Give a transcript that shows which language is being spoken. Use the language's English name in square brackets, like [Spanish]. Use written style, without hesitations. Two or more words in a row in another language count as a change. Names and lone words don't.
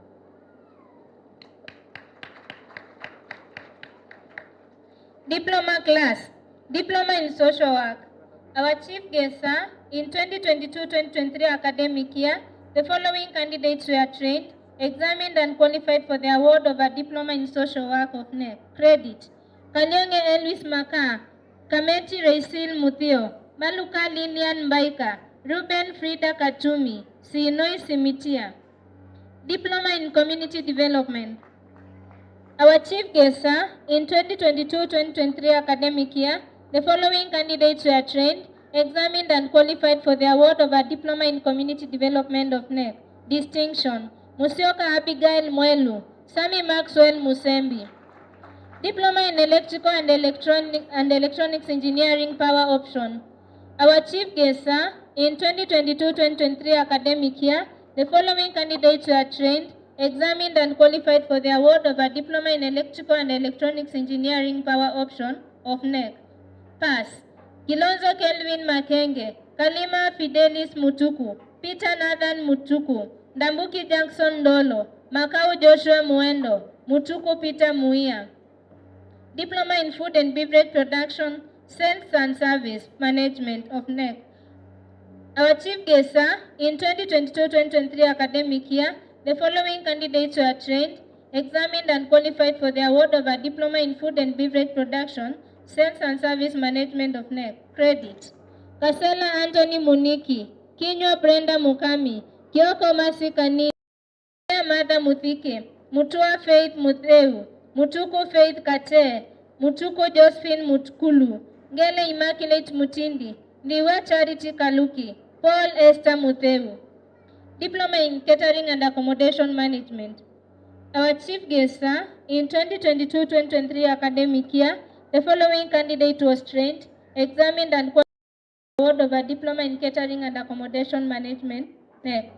[English] Diploma class, Diploma in Social Work. Our chief guest, sir, in 2022-2023 academic year, the following candidates were trained, examined and qualified for the award of a Diploma in Social Work of NEC. Credit: Kanyonge Elvis Maka, Kameti Reisil Muthio, Maluka Lilian Mbaika, Ruben Frida Katumi, Sinoi Simitia. Diploma in Community Development. Our chief guest, sir, in 2022-2023 academic year, the following candidates were trained, examined and qualified for the award of a Diploma in Community Development of NEC. Distinction: Musioka Abigail Mwelu, Sami Maxwell Musembi. Diploma in Electrical and Electronics Engineering Power Option. Our chief guest, sir, in 2022-2023 academic year, the following candidates were trained, examined and qualified for the award of a Diploma in Electrical and Electronics Engineering Power Option of NEC. Pass: Kilonzo Kelvin Makenge, Kalima Fidelis Mutuku, Peter Nathan Mutuku, Ndambuki Jackson Dolo, Makau Joshua Muendo, Mutuku Peter Muia. Diploma in Food and Beverage Production, Sales and Service Management of NEC. Our chief guest, sir, in 2022-2023 academic year, the following candidates were trained, examined and qualified for the award of a Diploma in Food and Beverage Production, Sales and Service Management of NEC. Credit: Kasela Anthony Muniki, Kinywa Brenda Mukami, Kioko Masikani, Mada Muthike, Mutua Faith Mutheu, Mutuku Faith Kate, Mutuku Josephine Mutkulu, Ngele Immaculate Mutindi, Liwa Charity Kaluki, Paul Esther Mutheu. Diploma in Catering and Accommodation Management. Our chief guest, sir, in 2022-2023 academic year, the following candidate was trained, examined and qualified for the award of a Diploma in Catering and Accommodation Management. NEC.